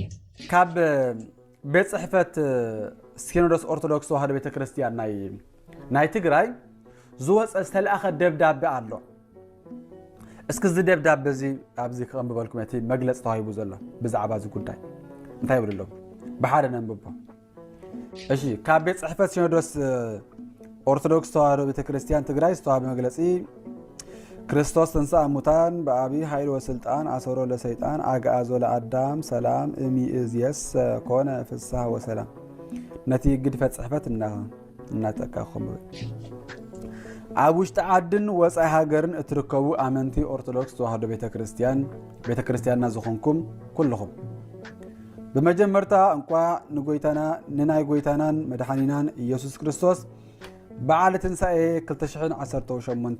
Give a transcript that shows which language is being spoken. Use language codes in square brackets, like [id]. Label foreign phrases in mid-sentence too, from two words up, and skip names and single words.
[ti] ካብ ቤት ጽሕፈት ሲኖዶስ ኦርቶዶክስ ተዋህዶ ቤተክርስቲያን ናይ ትግራይ ዝወፀ ዝተለኣኸ ደብዳቤ ኣሎ እስኪ እዚ ደብዳቤ እዚ ኣብዚ ከንብበልኩም እቲ መግለፂ ተዋሂቡ ዘሎ ብዛዕባ እዚ ጉዳይ እንታይ ይብሉ ኣለዉ ብሓደ ነንብቦ እሺ ካብ ቤት ጽሕፈት ሲኖዶስ ኦርቶዶክስ ተዋህዶ ቤተክርስቲያን ትግራይ ዝተዋህበ መግለፂ [gez] ክርስቶስ ተንሥአ እሙታን በአብይ ኃይል ወስልጣን አሰሮ ለሰይጣን አግዓዞ ለአዳም ሰላም እሚእዝየስ ኮነ ፍስሐ ወሰላም [ti] ነቲ ግድፈት ጽሕፈት እናጠቃኸሙ ኣብ ውሽጢ ዓድን ወፃኢ ሃገርን እትርከቡ ኣመንቲ ኦርቶዶክስ ተዋህዶ ቤተክርስቲያንና ዝኾንኩም ኩልኹም በመጀመርታ እንኳ ንናይ ጎይታናን መድኃኒናን ኢየሱስ ክርስቶስ በዓለ ትንሣኤ 2018